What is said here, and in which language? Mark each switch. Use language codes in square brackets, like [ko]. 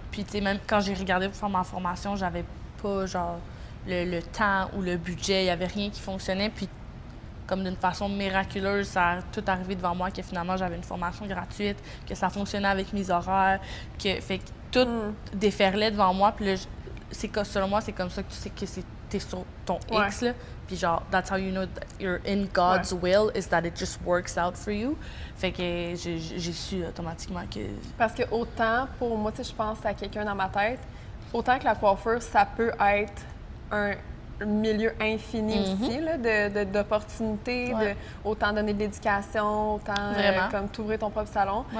[fr] Puis tu sais, même quand j'ai regardé pour faire ma formation, j'avais pas genre le temps ou le budget, il y avait rien qui fonctionnait. Puis comme d'une façon miraculeuse, ça a tout arrivé devant moi, que finalement, j'avais une formation gratuite, que ça fonctionnait avec mes horaires, fait que tout déferlait devant moi. Puis là, selon moi, c'est comme ça que tu sais que t'es sur ton X, là. Puis genre, [en] that's how you know that you're in God's will, is that it just works out for you. [fr] Fait que j'ai su automatiquement que... Parce que autant, pour moi, tu sais, je pense à quelqu'un dans ma tête, autant que la coiffure, ça peut être un milieu infini aussi, là, d'opportunités, autant donner de l'éducation, autant comme t'ouvrir ton propre salon.